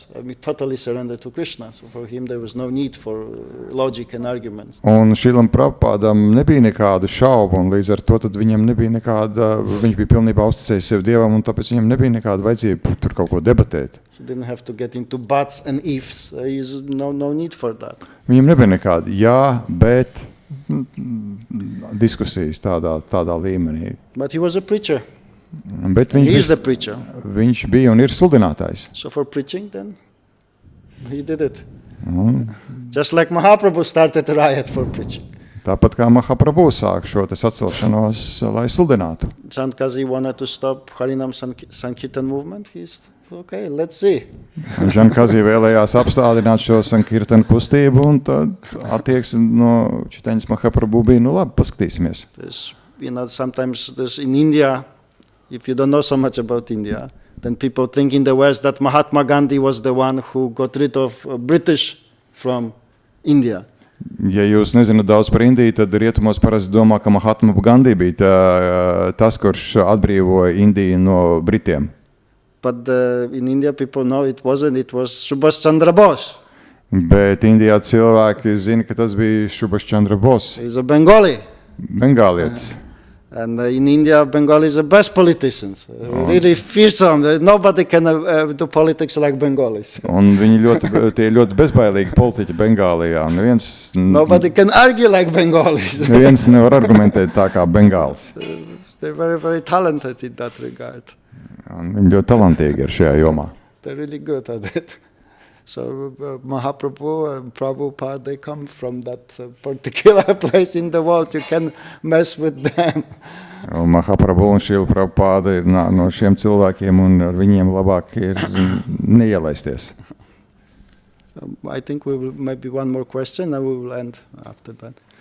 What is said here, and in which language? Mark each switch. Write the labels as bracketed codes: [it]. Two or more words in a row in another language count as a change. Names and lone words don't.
[en] I mean, totally surrendered to Krishna. So for him, there was no need for logic and arguments. [lv] Un Šrīlam Prabhupādam nebija nekāda šauba, un līdz ar to tad viņam nebija viņš bija pilnībā uzticējis sev Dievam, un tāpēc viņam nebija nekāda vajadzība tur kaut ko debatēt. [en] He didn't have to get into buts and ifs. There's no need for that. [lv] Viņam nebija nekāda jā, bet diskusijas tādā līmenī. [en] But he was a preacher. [lv] Bet [en] He is a preacher. [lv] viņš bija un ir sludinātājs. [en] So for preaching, then he did it. Just like Mahaprabhu started a riot for preaching. [lv] Tāpat kā Mahaprabhu sāk šo sacelšanos, lai sludinātu. [en] Chandkazi wanted to stop Harinam Sankirtan movement. He's okay, let's see. [lv] Žankazī vēlējās apstādināt šo Sankirtan kustību, un tad attieksme no Čitaņas Mahaprabhu bija, labi, paskatīsimies. [en] There's, sometimes there's in India, if you don't know so much about India, then people think in the West that Mahatma Gandhi was the one who got rid of British from India. [lv] Ja jūs nezināt daudz par Indiju, tad rietumos parasti domā, ka Mahatma Gandhi bija tas, kurš atbrīvoja Indiju no Britiem. [en] But in India people know it wasn't, it was Subhash Chandra Bose. [lv] Bet Indijā cilvēki zina, ka tas bija Subhash Chandra Bose. [en] He's a Bengali. [lv] Bengālietis. [en] And in India, Bengalis are the best politicians. Really fearsome. Nobody can do politics like Bengalis. [lv] Un viņi tie ļoti bezbailīgi politiķi Bengālijā. [en] Nobody can argue like Bengalis. [lv] Neviens nevar argumentēt tā kā Bengālis. [en] They're very, very talented in that regard. [lv] Un viņi ļoti talantīgi ir šajā jomā. [en] They're really good at it. So Mahaprabhu and Prabhupada, they come from that particular place in the world. You can mess with them. [lv] Un Mahaprabhu un Šrila Prabhupāda ir no šiem cilvēkiem, un ar viņiem labāk ir neielaisties. [en] I think we will maybe one more question, and we will end after that.